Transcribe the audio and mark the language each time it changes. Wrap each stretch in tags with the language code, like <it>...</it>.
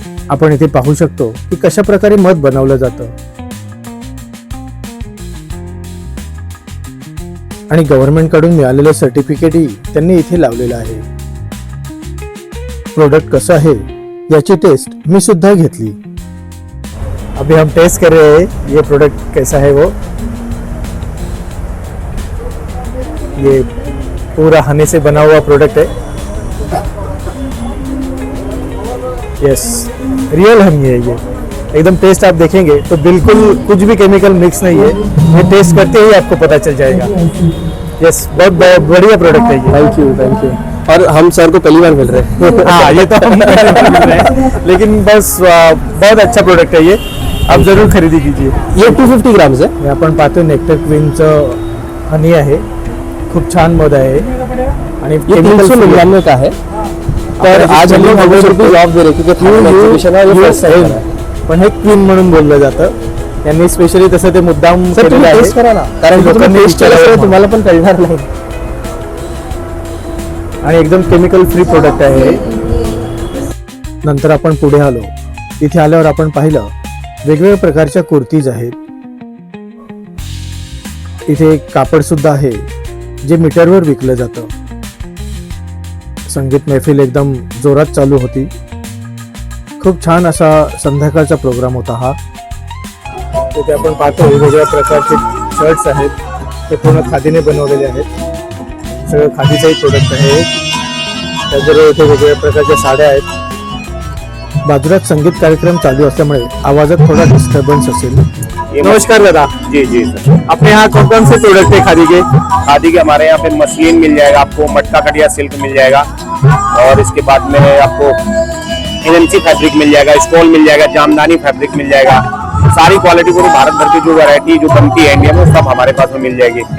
<mr>आपण इथे पाहू शकतो की कशा प्रकारे मध बनवलं जातं आणि गव्हर्नमेंट कडून मिळालेलं सर्टिफिकेटही त्यांनी इथे लावलेलं आहे. प्रोडक्ट कसं आहे याची टेस्ट मी सुद्धा घेतली.</mr> <hi>अभी हम टेस्ट कर रहे हैं ये प्रोडक्ट कैसा है. वो ये पूरा हनी से बना हुआ प्रोडक्ट है. यस, रियल हनी है ये. एकदम टेस्ट आप देखेंगे तो बिल्कुल कुछ भी केमिकल मिक्स नहीं है. ये टेस्ट करते ही आपको पता चल जाएगा. यस, बहुत बढ़िया प्रोडक्ट है ये. Thank you. और हम सर को पहली बार मिल रहे हैं. हाँ, ये तो हम पहली बार मिल रहे हैं, लेकिन बस बहुत अच्छा प्रोडक्ट है ये. आप जरूर खरेदी कीजिए. ये 250 ग्राम्स है.</hi> <mr>हे आपण पाहतो नेक्टर क्वीनचं हनी आहे. खूप छान मध आहे आणि</mr> <hi>ये 399 का है. पर आज हम लोग 100 रुपये ऑफ दे रहे क्योंकि थर्ड एग्जीबिशन है. ये फर्स्ट टाइम है,</hi> <mr>पण हे क्वीन म्हणून बोललं जातं. यांनी स्पेशली तसं ते मुद्दाम सर तुम्ही टेस्ट करा ना, कारण तुम्ही टेस्ट केल्याशिवाय तुम्हाला पण कळणार नाही. आणि एकदम केमिकल फ्री प्रोडक्ट आहे. नंतर आपण पुढे आलो. इथे आल्यावर आपण पाहिलं वेगवेगळ्या प्रकारच्या कुर्तीज आहेत. इथे एक कापड सुद्धा आहे जे मीटरवर विकलं जातं. संगीत मैफिल एकदम जोरात चालू होती. खूप छान असा संध्याकाळचा प्रोग्राम होता हा. इथे आपण पाहतो वेगवेगळ्या प्रकारचे शर्ट्स आहेत, ते पूर्ण खादीने बनवलेले आहेत. सगळं खादीचाही प्रोडक्ट आहे. त्याचबरोबर इथे वेगवेगळ्या प्रकारच्या साड्या आहेत. बाजूलाच संगीत कार्यक्रम चालू असल्यामुळे आवाजात थोड़ा डिस्टर्बेंस असेल. नमस्कार दादा.</mr> <hi>जी जी सर. अपने यहाँ कौन कौन से प्रोडक्ट है खादी के? खादी के हमारे यहाँ पे मसलिन मिल जाएगा आपको, मटका कटिया सिल्क मिल जाएगा, और इसके बाद में आपको एनएमसी फैब्रिक मिल जाएगा, स्टोल मिल जाएगा, जामदानी फैब्रिक मिल जाएगा, सारी क्वालिटी पूरी भारत भर की जो वैरायटी जो बनती है इंडिया में सब हमारे पास में मिल जाएगी।</hi>